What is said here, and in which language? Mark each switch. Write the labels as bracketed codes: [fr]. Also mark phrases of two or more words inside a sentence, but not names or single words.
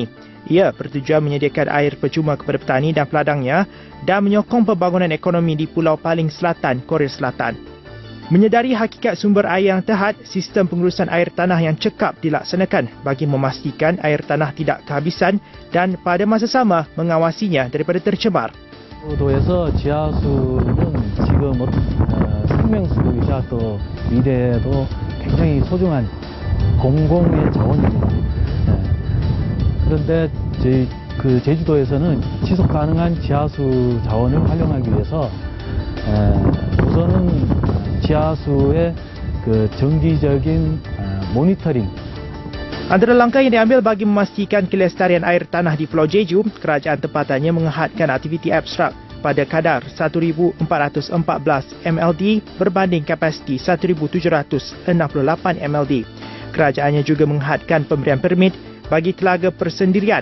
[ms] Ia bertujuan menyediakan air percuma kepada petani dan peladangnya dan menyokong pembangunan ekonomi di pulau paling selatan Korea Selatan. Menyedari hakikat sumber air yang terhad, sistem pengurusan air tanah yang cekap dilaksanakan bagi memastikan air tanah tidak kehabisan dan pada masa sama mengawasinya daripada tercemar. [ko] 도에서 지하수는 지금 생명수이자 또 미래에도 굉장히 소중한 공공의 자원입니다. 그런데 제주도에서는 지속 가능한 지하수 자원을 활용하기 위해서 우선은 지하수의 정기적인 모니터링. [ms] Antara langkah yang diambil bagi memastikan kelestarian air tanah di Pulau Jeju, kerajaan tempatannya menghadkan aktiviti abstrak pada kadar 1,414 MLD berbanding kapasiti 1,768 MLD. Kerajaannya juga menghadkan pemberian permit bagi telaga persendirian.